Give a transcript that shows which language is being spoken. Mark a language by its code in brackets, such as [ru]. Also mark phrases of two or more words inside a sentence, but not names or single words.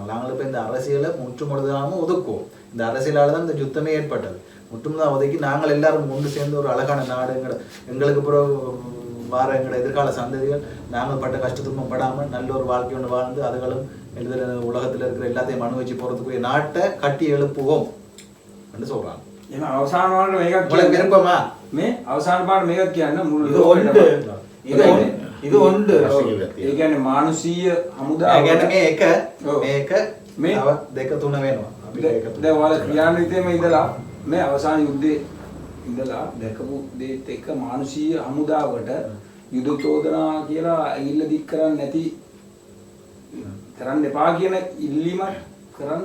[ta] நாங்கள் இப்போ இந்த அரசியலை முற்றுமுழுதாமல் ஒதுக்குவோம். இந்த அரசியலால் தான் இந்த யுத்தமே ஏற்பட்டது. முற்றுமுழுதாக ஒதுக்கி நாங்கள் எல்லாரும் ஒன்று சேர்ந்து ஒரு அழகான நாடு எங்களுக்கு பிறகு வார எங்களோட எதிர்கால சந்ததிகள் நாங்கள் பட்ட கஷ்டத்துக்கும் படாமல் நல்ல ஒரு வாழ்க்கை ஒன்று வாழ்ந்து அதுகளும் உலகத்தில் இருக்கிற எல்லாத்தையும் அனுபவிச்சு போகிறதுக்குரிய நாட்டை கட்டி எழுப்புவோம் என்று சொல்கிறாங்க. [si] එහෙනම් අවසාන වලට මේකක් [ta] உங்களுக்கு விருப்பமா? [si] මේ අවසාන පාඩ මේකක් කියන්න මුළු [ta] இது ஒன்று [si] ඒ කියන්නේ මානුෂීය හමුදාව. ඒ කියන්නේ මේක මේ තව දෙක තුන වෙනවා. අපිට ඒක තුන. දැන් ඔයාලා ක්‍රියාන්විතයේම ඉඳලා මේ අවසාන යුද්ධයේ ඉඳලා දැකපු දේත් එක්ක මානුෂීය හමුදාවට යුද චෝදනා කියලා ඇඟිල්ල දික් කරන්නේ නැති කරන්න එපා කියන ඉල්ලීම කරන්න.